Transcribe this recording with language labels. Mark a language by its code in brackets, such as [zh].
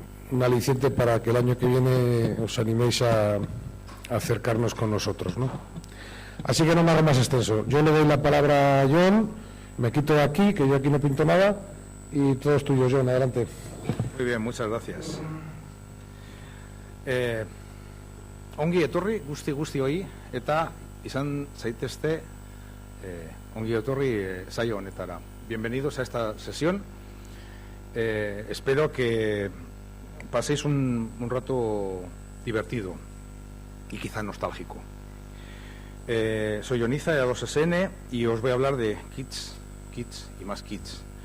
[es] Un aliciente para que el año que viene os animéis a acercarnos con nosotros, ¿no? Así que no me hago más extenso. Yo le doy la palabra a John, me quito de aquí, que yo aquí no pinto nada, y todo es tuyo, John, adelante. Muy bien, muchas gracias. [eu] Ongi etorri guzti hori, eta izan zaitezte ongi etorri saio honetara. [es] Bienvenidos a esta sesión. Espero que paséis un rato divertido y quizá nostálgico. Soy Ioniza de EA2SN y os voy a hablar de KISS y más KISS.